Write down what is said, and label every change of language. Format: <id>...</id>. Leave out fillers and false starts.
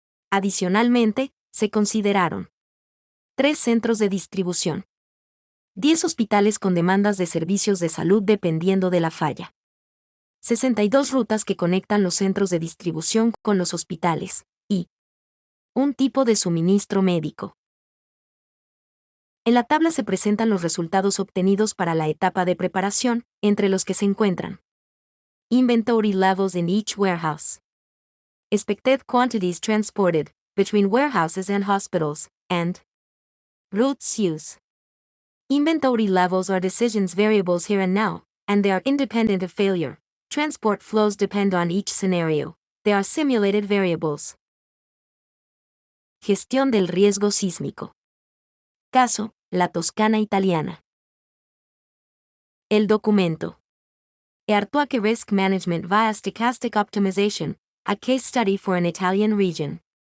<es>Adicionalmente, se consideraron 3 centros de distribución, 10 hospitales con demandas de servicios de salud dependiendo de la falla, 62 rutas que conectan los centros de distribución con los hospitales, y Un tipo de suministro médico. En la tabla se presentan los resultados obtenidos para la etapa de preparación, entre los que se encuentran</es> <en>Inventory levels in each warehouse. Expected quantities transported between warehouses and hospitals, and routes used. Inventory levels are decisions variables here and now, and they are independent of failure. Transport flows depend on each scenario. They are simulated variables.</en> <es>Gestión del riesgo sísmico. Caso, la Toscana italiana. El documento.</es> <en>Earthquake Risk Management via Stochastic Optimization, a Case Study for an Italian Region.</en>